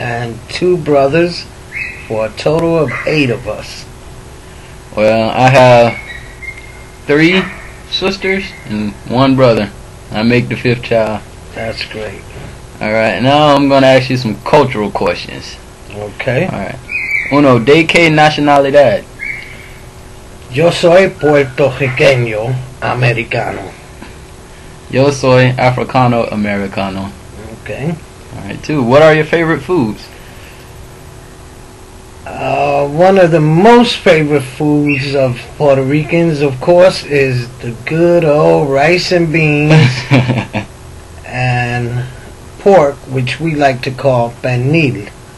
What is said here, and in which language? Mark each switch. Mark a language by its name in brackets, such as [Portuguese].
[English] and 2 brothers, for a total of 8 of us. Well, I have 3 sisters and 1 brother. I make the 5th child. That's great. Alright, now I'm going to ask you some cultural questions. Okay. Alright. [Spanish] Uno, ¿de qué nacionalidad? Yo soy puertorriqueño americano. Yo soy africano americano. [English] Okay. Alright, 2, what are your favorite foods? One of the most favorite foods of Puerto Ricans, of course, is the good old rice and beans and pork, which we like to call pernil.